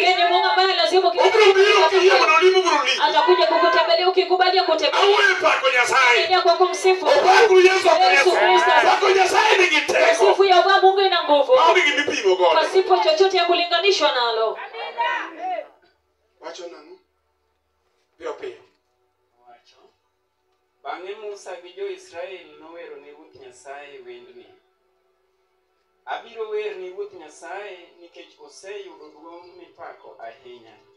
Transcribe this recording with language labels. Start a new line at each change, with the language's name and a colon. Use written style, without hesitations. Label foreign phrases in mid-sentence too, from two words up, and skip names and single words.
Swahili: Yeye ni Mungu ambaye lazima
Luo (Kenya and Tanzania): Obiro biro kiyie mondo olimi biro limi.
Swahili: atakuja kukutembelea ukikubali kutembea.
Luo (Kenya and Tanzania): Awuoyo pako Nyasaye.
Swahili: Saidia kwa kumsifu.
Luo (Kenya and Tanzania): Opakuru Yesu Yesu Kristo. Kristo. Pako Nyasaye nigi teko.
Swahili: Sifu ya Bwana Mungu ina nguvu.
Luo (Kenya and Tanzania): Maonge gimipimo godo.
Swahili: Pasipo chochote ya kulinganishwa nalo.
Luo (Kenya and Tanzania): Wacho nang'o? Piyo piyo. Wacho. Bang'e Musa gi jo-Israel nowero ne Ruoth Nyasaye wendni. Abiro wer ni Ruoth Nyasaye nikech oseyudo duong' mipako ahinya.